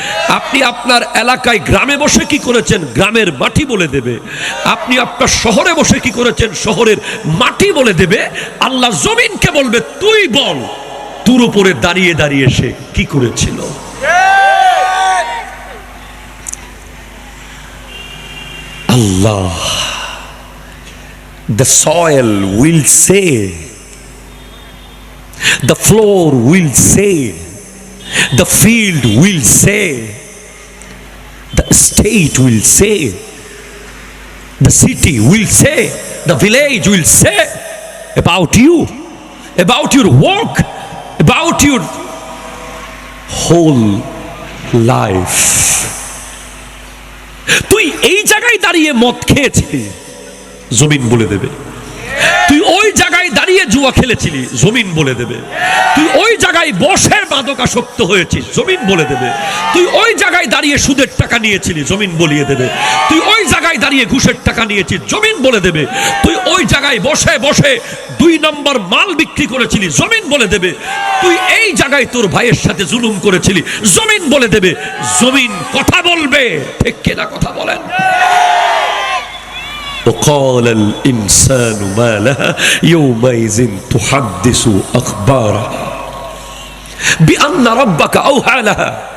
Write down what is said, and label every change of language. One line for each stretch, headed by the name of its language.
Bangla: আপনি আপনার এলাকায় গ্রামে বসে কি করেছেন? গ্রামের মাটি বলে দেবে। আপনি আপনার শহরে বসে কি করেছেন? শহরের মাটি বলে দেবে। আল্লাহ জমিনকে বলবে, তুই বল তোর উপরে দাঁড়িয়ে দাঁড়িয়ে সে কি করেছিল।
English: Allah, the soil will say, the floor will say, the field will say, the state will say, the city will say, the village will say about you, about your work, about your whole life.
Bangla: তুই এই জায়গায় দাঁড়িয়ে মদ খেয়েছিলি, জমিন বলে দেবে। তুই ওই জায়গায় দাঁড়িয়ে জুয়া খেলেছিলি, জমিন বলে দেবে। তুই ওই জায়গায় বসে মাদকাসক্ত হয়েছিস, জমিন বলে দেবে। তুই ওই জায়গায় দাঁড়িয়ে সুদের টাকা নিয়েছিলি, জমিন বলিয়ে দেবে। তুই ওই জায়গায় দাঁড়িয়ে ঘুষের টাকা নিয়েছিস, জমিন বলে দেবে। তুই ওই জায়গায় বসে বসে 2 নম্বর মাল বিক্রি করেছিলি, জমিন বলে দেবে। তুই এই জায়গায় তোর ভাইয়ের সাথে জুলুম করেছিলি, জমিন বলে দেবে। জমিন কথা বলবে, ঠিক কিনা কথা বলেন?
Arabic: وقال الإنسان ما لها يومئذ تحدث أخبارها بأن ربك أوحى لها.